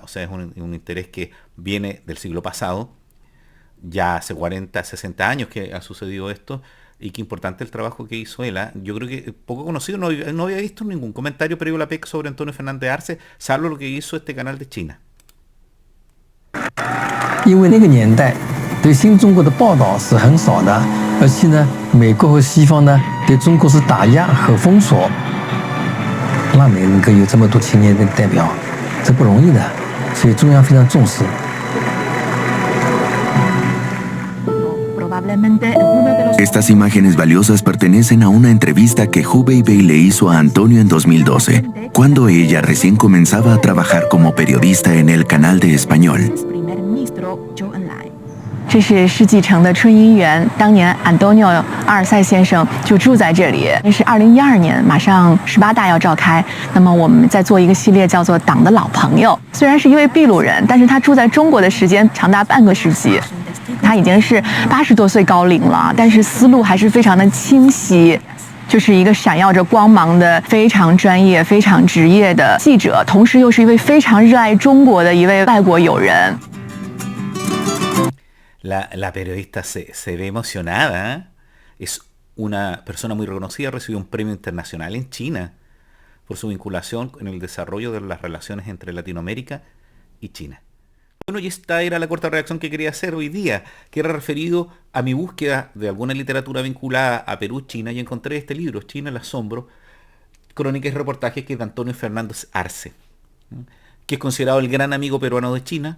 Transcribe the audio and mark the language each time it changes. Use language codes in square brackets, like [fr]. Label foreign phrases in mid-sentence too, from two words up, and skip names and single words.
[es] O sea, es un interés que viene del siglo pasado, ya hace 40, 60 años que ha sucedido esto, y qué importante el trabajo que hizo él. ¿Eh? Yo creo que poco conocido, no había visto ningún comentario previo a la PEC sobre Antonio Fernández Arce, salvo lo que hizo este canal de China. [zh] 因为那个年代对新中国的报道是很少的，而且呢，美国和西方呢对中国是打压和封锁，那能够有这么多青年的代表，这不容易的，所以中央非常重视。 [es] Estas imágenes valiosas pertenecen a una entrevista que Hu Beibei le hizo a Antonio en 2012, cuando ella recién comenzaba a trabajar como periodista en el canal de español. [zh] 这是世纪城的春姻园，当年安东尼奥·阿尔塞先生就住在这里。那是2012年，马上18大要召开，那么我们在做一个系列叫做《党的老朋友》。虽然是一位秘鲁人，但是他住在中国的时间长达半个世纪。他已经是80多岁高龄了，但是思路还是非常的清晰。就是一个闪耀着光芒的、非常专业、非常职业的记者，同时又是一位非常热爱中国的一位外国友人。 [es] La periodista se ve emocionada, ¿eh? Es una persona muy reconocida, recibió un premio internacional en China por su vinculación en el desarrollo de las relaciones entre Latinoamérica y China. Bueno, y esta era la corta reacción que quería hacer hoy día, que era referido a mi búsqueda de alguna literatura vinculada a Perú, China, y encontré este libro, China, el asombro, crónicas y reportajes, que es de Antonio Fernández Arce, que es considerado el gran amigo peruano de China.